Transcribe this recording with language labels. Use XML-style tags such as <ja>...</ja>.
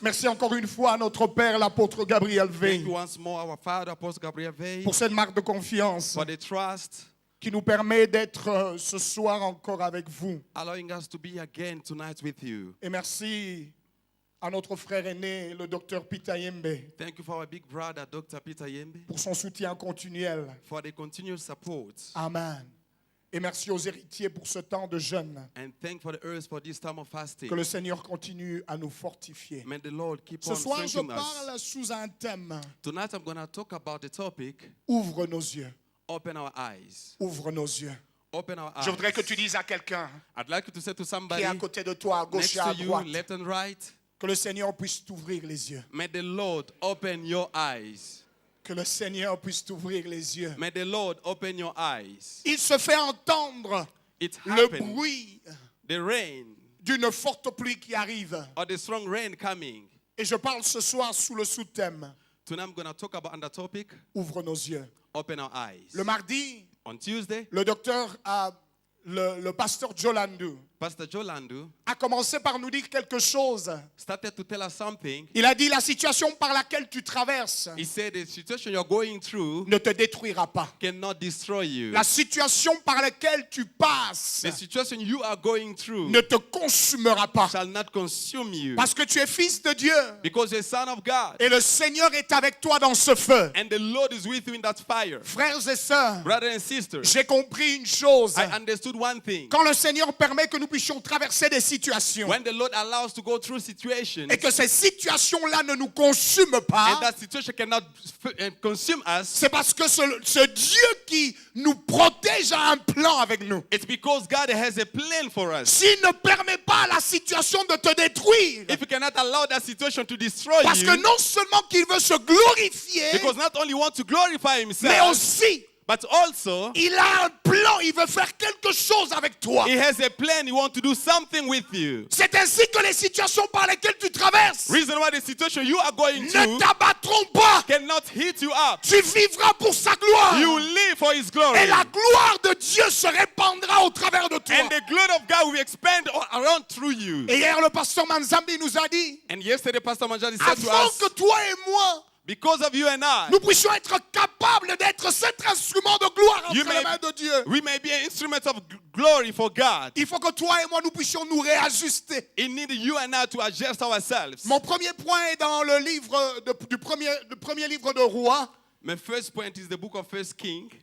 <fr>Merci encore une fois à notre Père, l'apôtre Gabriel</fr> <en>Thank</en> <fr>Veil,</fr> <en>you once more, our Father, Apostle Gabriel Veil,</en> <fr>pour cette marque de confiance</fr> <en>for the trust,</en> <fr>qui nous permet d'être ce soir encore avec vous.</fr> <en>allowing us to be again tonight with you.</en> <fr>Et merci à notre frère aîné, le docteur Pitayembe,</fr> <en>Thank you for our big brother, Dr. Peter Yembe,</en> <fr>pour son soutien continuel.</fr> <en>for the continued support.</en> <fr>Amen. Et merci aux héritiers pour ce temps de jeûne.</fr> <en>And thank for the earth for this time of fasting.</en> <fr>Que le Seigneur continue à nous fortifier.</fr> <en>May the Lord keep</en> <fr>Ce</fr> <en>on</en> <fr>soir, je</fr> <en>strengthening us.</en> <fr>parle sous un thème.</fr> <en>Tonight I'm going to talk about the topic,</en> <fr>Ouvre nos yeux.</fr> <en>open our eyes.</en> <fr>Ouvre nos yeux.</fr> <en>Open our eyes.</en> <fr>Je voudrais que tu dises à quelqu'un</fr> <en>I'd like you to say to</en> <fr>qui</fr> <en>somebody</en> <fr>est à côté de toi, à gauche</fr> <en>next</en> <fr>et à</fr> <en>to you,</en> <fr>droite,</fr> <en>left and right,</en> <fr>que le Seigneur puisse t'ouvrir les yeux.</fr> <en>may the Lord open your eyes.</en> <fr>Que le Seigneur puisse t'ouvrir les yeux.</fr> <en>May the Lord open your eyes.</en> <fr>Il se fait entendre</fr> <en>It</en> <fr>le</fr> <en>happened.</en> <fr>bruit</fr> <en>The rain</en> <fr>d'une forte pluie qui arrive.</fr> <en>or the strong rain coming.</en> <fr>Et je parle ce soir sous le sous-thème.</fr> <en>Tonight I'm going to talk about under topic,</en> <fr>Ouvre nos yeux.</fr> <en>open our eyes.</en> <fr>Le mardi,</fr> <en>On Tuesday,</en> <fr>le docteur, le pasteur Jolandu,</fr> <en>Pastor Jolandu</en> <fr>a commencé par nous dire quelque chose.</fr> <en>started to tell us something.</en> <fr>Il a dit, la situation par laquelle tu traverses</fr> <en>He said the situation you're going through</en> <fr>ne te détruira pas.</fr> <en>cannot destroy you.</en> <fr>La situation par laquelle tu passes</fr> <en>The situation you are going through</en> <fr>ne te consumera pas.</fr> <en>shall not consume you.</en> <fr>Parce que tu es fils de Dieu.</fr> <en>Because you're a son of God.</en> <fr>Et le Seigneur est avec toi dans ce feu.</fr> <en>And the Lord is with you in that fire.</en> <fr>Frères et sœurs,</fr> <en>Brothers and sisters,</en> <fr>j'ai compris une chose.</fr> <en>I understood one thing.</en> <fr>Quand le Seigneur permet que nous puissions traverser des situations</fr> <en>When the Lord allows us to go through situations</en> <fr>et que ces situations-là ne nous consument</fr> <en>and</en> <fr>pas,</fr> <en>that situation cannot consume us,</en> <fr>c'est parce que ce Dieu qui nous protège a un plan avec nous.</fr> <en>it's because God has a plan for us.</en> <fr>S'il ne permet pas à la situation de te détruire,</fr> <en>If you cannot allow that situation to destroy</en> <fr>parce que</fr> <en>you,</en> <fr>non seulement qu'il veut se glorifier,</fr> <en>because not only want to glorify</en> <fr>mais</fr> <en>himself,</en> <fr>aussi</fr> <en>but also</en> <fr>il a un plan, il veut faire quelque chose avec toi.</fr> <en>he has a plan. He wants to do something with you.</en> <fr>C'est ainsi que les situations par lesquelles tu traverses</fr> <en>Reason why the situation you are going</en> <fr>ne</fr> <en>through</en> <fr>t'abattront pas.</fr> <en>cannot hit you up.</en> <fr>Tu vivras pour sa gloire.</fr> <en>You live for his glory.</en> <fr>Et la gloire de Dieu se répandra au travers de toi.</fr> <en>And the glory of God will expand around through you.</en> <fr>Et hier, le pasteur Manzambi nous a dit,</fr> <en>And yesterday, Pastor Manjari said to</en> <fr>avant</fr> <en>us,</en> <fr>que toi et moi,</fr> <en>because of you and I,</en> <fr>nous puissions être capables d'être cet instrument de gloire entre</fr> <en>You</en> <fr>les</fr> <en>may-</en> <fr>mains de Dieu,</fr> <en>we may be an instrument of glory for God.</en> <fr>il faut que toi et moi, nous puissions nous réajuster.</fr> <en>It needs you and I to adjust ourselves.</en> <fr>Mon premier point est dans le livre du premier livre de Rois,</fr> <en>My first point is the book of 1 Kings</en>